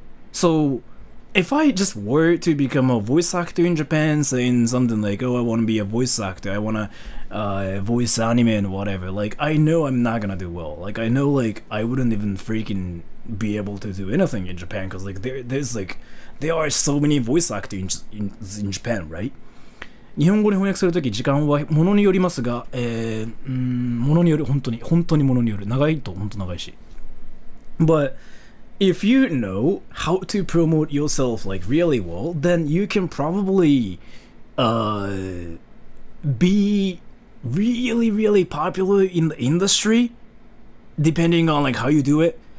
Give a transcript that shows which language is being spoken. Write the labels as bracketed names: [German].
[English] So if I just were to become a voice actor in Japan, saying something like, oh, I want to be a voice actor, I want to voice anime and whatever, like, I know I'm not gonna do well. Like, I know, like, I wouldn't even freaking be able to do anything in Japan, because, like, there are so many voice actors in Japan, right? [Japanese] 日本語に翻訳するとき時間はものによりますが、ものによる、本当にものによる。長いと本当長いし。 [English] But if you know how to promote yourself like really well, then you can probably be really popular in the industry, depending on like how you do it.